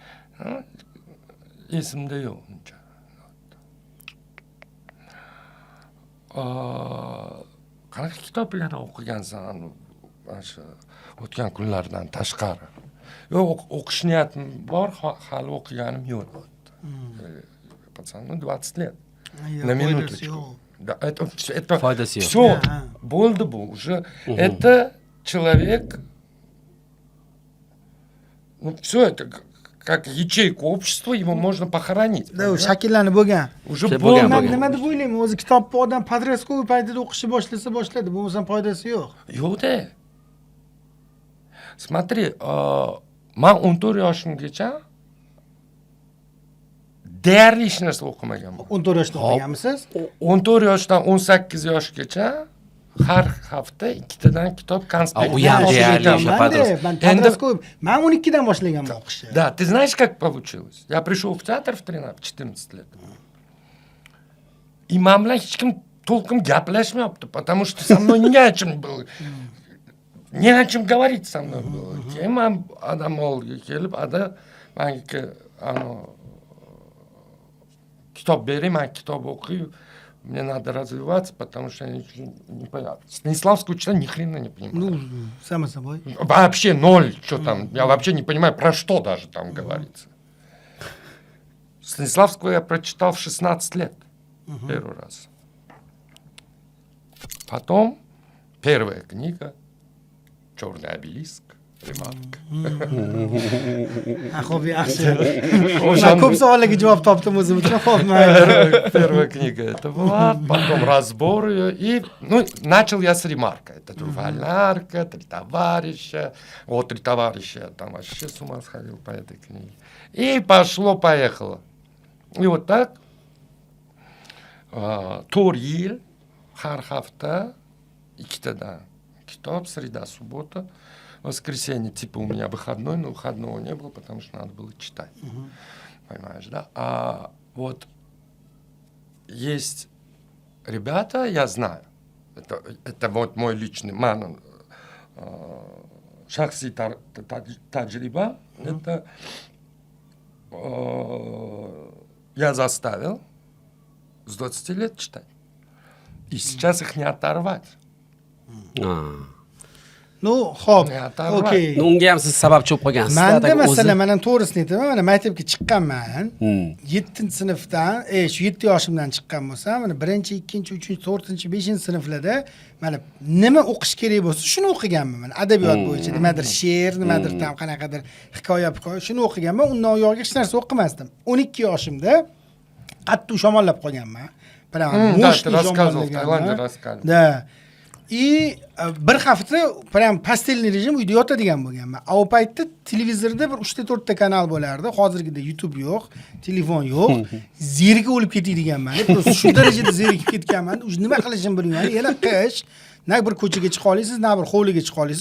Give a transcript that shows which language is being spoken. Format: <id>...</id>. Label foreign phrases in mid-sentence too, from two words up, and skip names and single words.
<uz>Esimda yo'q uncha. Qanaqa kitoblarni o'qigansan? O'sha o'tgan kunlardan tashqari. Yo'q, o'qish niyatim bor, hali o'qiganim yo'q.</uz> <ru>Пацану 20 лет. На минуточку. Да, это</ru> <uz>Foydasi yo'q. все, bo'ldi bu уже.</uz> <ru>Это человек, ну все, это как ячейка общества, его можно похоронить.</ru> <uz>u shakllanib bo'lgan.</uz> <ru>Уже Şey,</ru> <uz>bo'lgan. Man nima deb o'ylayman, o'zi kitobni odam подростковый paytida o'qishni boshladi, bo'lmasam foydasi yo'q. Yo'q-da. Смотри, man 14 yoshimgacha deyarli hech narsa o'qimaganman. 14 yoshda o'qiganmisiz? 14 yoshdan 18 yoshgacha har hafta ikkitadan kitob konspekt. u ham deyarli o'sha подросток. Man подростковый, man 12 dan boshlaganman o'qishni.</uz> <ru>Да, ты знаешь, как получилось? Я пришел в театр в 14 лет. И</ru> <uz>man bilan hech kim</uz> <ru>толком gaplashmayapti, потому что со мной не о чем было. Не о чем говорить со мной было.</ru> <uz>Keyin man adam oldiga kelib, menga kitob bering, man kitob o'qiy,</uz> <ru>мне надо развиваться, потому что я ничего не понимаю. Станиславского читать ни хрена не понимаю. Ну, само собой. Вообще ноль, что там, я вообще не понимаю, про что даже там говорится. Станиславского я прочитал в 16 лет, первый раз. Потом первая книга «Черный обелиск», «Приманка».</ru> <uz>Xo'p, yaxshi. Men ko'p savollarga javob topdim o'zim uchun. Xo'p,</uz> <ru>Первая книга это была, потом разбор ее, и начал я с ремарка. Это Валярка, «Три товарища». Вот «Три товарища», я там вообще с ума сходил по этой книге. И пошло-поехало. И вот так 4</ru> <uz>yil har hafta ikkitadan kitob,</uz> <ru>среда, суббота, воскресенье, типа у меня выходной, но выходного не было, потому что надо было читать. Понимаешь, да? А вот есть ребята, я знаю, это вот мой личный</ru> <tg>ман, шахси таджриба,</tg> <ru>это я заставил с 20 лет читать. И сейчас их не оторвать. Ну,</ru> <uz>xo'p. Okey. Unga ham siz sababchi bo'lib qolgansiz. Menda masalan, men ham to'g'risini aytaman, mana maktabga chiqqanman. 7-sinfdan, shu 7 yoshimdan chiqqan bo'lsam, mana 1-2, 3, 4, 5-sinflarda mana nima o'qish kerak bo'lsa, shuni o'qiganman. Mana adabiyot bo'yicha nimadir she'r, nimadir tam qanaqadir hikoya, shuni o'qiganman. Undan uyog'iga hech narsa o'qimasdim. 12 yoshimda qattiq shamollab qolganman.</uz> <ru>Прям мощный рассказывал, в Таиланде рассказывал.</ru> <uz>Да. И bir hafta</uz> <ru>прям постельный режим</ru> <uz>uyda yotadigan bo'lganman. U paytda televizorda bir 3-4 ta kanal bo'lardi. Hozirgidek YouTube yo'q, telefon yo'q. Zerikib o'lib ketadiganman. Просто shu darajada zerikib ketganman. Nima qilishimni bilmayman. Yana qish, na bir ko'chaga chiqa olasiz, na bir hovliga chiqa olasiz.</uz>